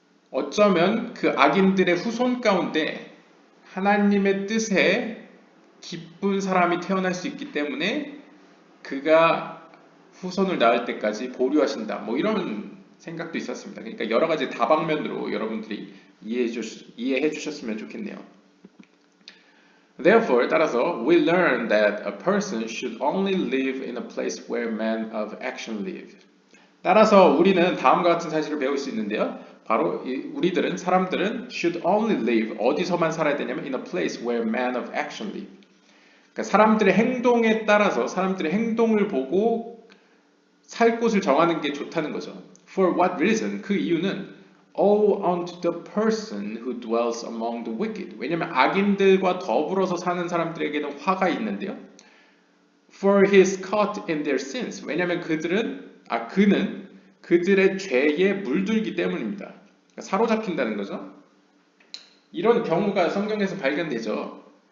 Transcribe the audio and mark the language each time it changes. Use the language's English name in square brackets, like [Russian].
[Korean] 어쩌면 그 악인들의 후손 가운데 하나님의 뜻에 기쁜 사람이 태어날 수 있기 때문에 그가 후손을 낳을 때까지 보류하신다. 뭐 이런 생각도 있었습니다. 그러니까 여러 가지 다방면으로 여러분들이 이해해 주셨으면 좋겠네요. [English] Therefore, [Korean] 따라서 [English] we learn that a person should only live in a place where men of action live. [Korean] 따라서 우리는 다음과 같은 사실을 배울 수 있는데요. 바로 우리들은 사람들은 [English] should only live [Korean] 어디서만 살아야 되냐면 [English] in a place where men of action live. [Korean] 그러니까 사람들의 행동에 따라서 사람들의 행동을 보고 살 곳을 정하는 게 좋다는 거죠. [English] For what reason? [Korean] 그 이유는 [English] All unto the person who dwells among the wicked. [Korean] 왜냐하면 악인들과 더불어서 사는 사람들에게는 화가 있는데요. [English] For he is caught in their sins. [Korean] 왜냐하면 그는 그들의 죄에 물들기 때문입니다. 그러니까 사로잡힌다는 거죠. 이런 경우가 성경에서 발견되죠.